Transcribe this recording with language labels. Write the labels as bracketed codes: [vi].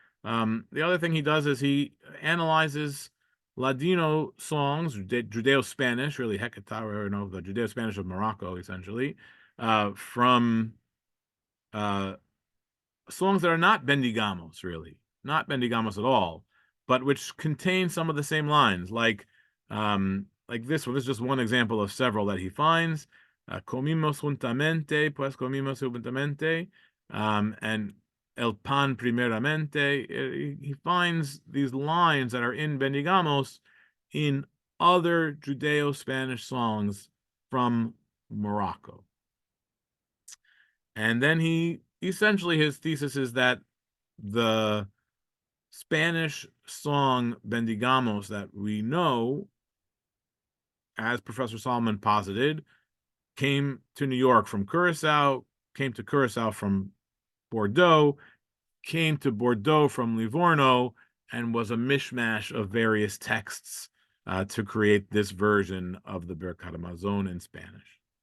[en] The other thing he does is he analyzes Ladino songs, Judeo-Spanish, really Hecatara, the Judeo-Spanish of Morocco, essentially, from songs that are not Bendigamos, really, not Bendigamos at all, but which contain some of the same lines, like this one. This is just one example of several that he finds. [es] Comimos juntamente, pues comimos juntamente, and el pan primeramente. [en] He finds these lines that are in Bendigamos in other Judeo-Spanish songs from Morocco. And then essentially his thesis is that the Spanish song Bendigamos that we know, as Professor Solomon posited, came to New York from Curacao, came to Curacao from Bordeaux, came to Bordeaux from Livorno, and was a mishmash of various texts to create this version of the Birkat Hamazon in Spanish.